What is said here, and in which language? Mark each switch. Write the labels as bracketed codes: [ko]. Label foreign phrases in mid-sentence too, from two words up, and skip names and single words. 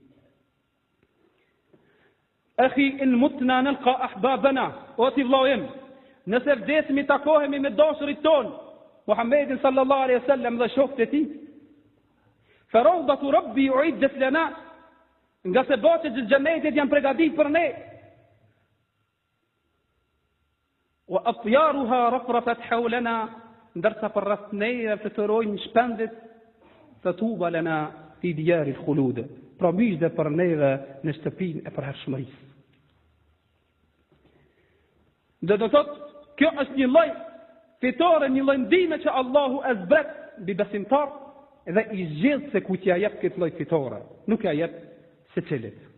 [ar] أخي إن متنا نلقى أحبابنا, [sq] o ti vëllaim, nëse vdesim i takohemi me dashurit ton, Muhammedin [ar] صلى الله عليه وسلم [sq] dhe shokët e tij. [ar] فروضة ربي أعدت لنا, [sq] nga se botet e xhenetit janë përgatitur për ne. [ar] وأطيارها رفرفت حولنا, [sq] ndërsa për rreth neje fluturojnë shpendit, [ar] فطوبى لنا في ديار الخلود, [sq] pra dhe për neve në shtëpinë e përhershmërisë. Dhe do thot, kjo është një lloj fitore, një lloj ndihme që Allahu e zbret mbi besimtar dhe i zgjedh se ku t'ja jep këtë lloj fitore, nuk ja jep secilit.